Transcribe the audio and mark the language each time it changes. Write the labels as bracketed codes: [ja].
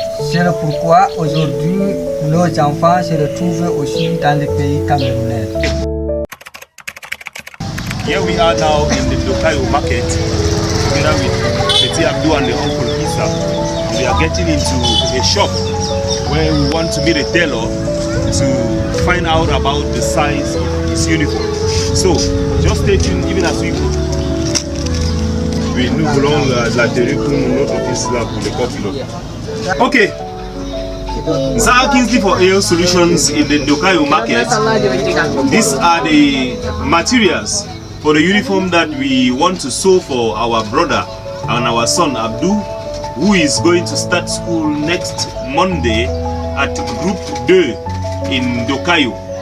[fr] C'est pourquoi aujourd'hui, nos enfants se retrouvent aussi dans le pays camerounais. [en] Here we are now in the Ndokayo market together with Petit Abdou and the uncle Issa. We are getting into a shop where we want to meet a tailor to find out about the size of his uniform. So, just stay tuned even as we go. [fr] Oui, nous voulons la tenue pour notre office là pour les copilotes. [en] Ok. Nsara Kingsley for EO Solutions in the Ndokayo market. These are the materials for the uniform that we want to sew for our brother and our son Abdou, who is going to start school next Monday at Group 2 in Ndokayo.